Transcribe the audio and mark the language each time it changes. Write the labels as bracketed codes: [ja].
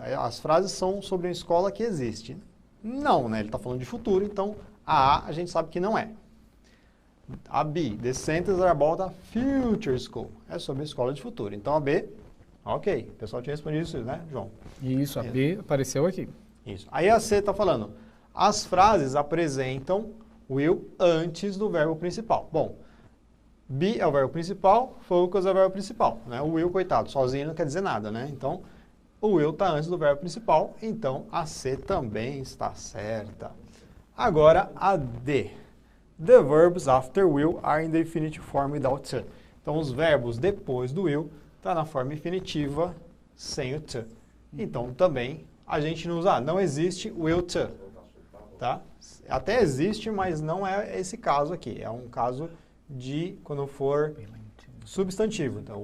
[pt] As frases são sobre uma escola que existe. Não, né? Ele está falando de futuro, então a gente sabe que não é. [en] A B, the sentences are about a future school. [pt] É sobre a escola de futuro. Então a B, ok. O pessoal tinha respondido isso, né, João? Isso, a B apareceu aqui. Isso. Aí a C está falando, as frases apresentam will antes do verbo principal. Bom, be é o verbo principal, focus é o verbo principal, né? O will, coitado, sozinho não quer dizer nada, né? Então, o will está antes do verbo principal, então a C também está certa. Agora, a D. [en] The verbs after will are in the infinitive form without to. [pt] Então, os verbos depois do will estão na forma infinitiva sem o to. Então, também, a gente não usa, não existe will to, tá? Até existe, mas não é esse caso aqui. É um caso de quando for substantivo.